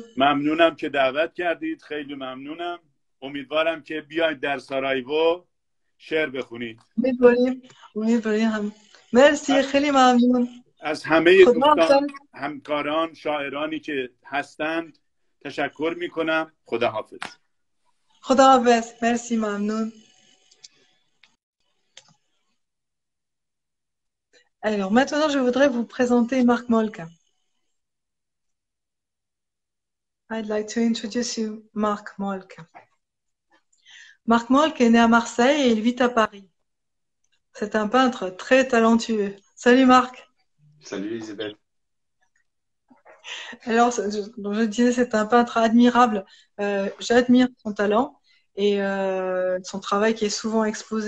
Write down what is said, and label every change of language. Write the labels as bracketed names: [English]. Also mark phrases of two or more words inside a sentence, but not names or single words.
[Persian] ممنونم که دعوت کردید، خیلی ممنونم. امیدوارم که بیاید در سارایوو شعر بخونید. امیدواریم هم. مرسی، خیلی ممنون. از همه خدا دوستان حافظ. همکاران شاعرانی که هستند تشکر میکنم. خدا حافظ. خدا حافظ. مرسی، ممنون. [French] Alors maintenant, je voudrais vous présenter Marc Molck. [English] I'd like to introduce you Marc Molck. [French] Marc Molck est né à Marseille et il vit à Paris. C'est un peintre très talentueux. Salut Marc. Salut Isabelle. Alors, je disais, c'est un peintre admirable. J'admire son talent et son travail qui est souvent exposé.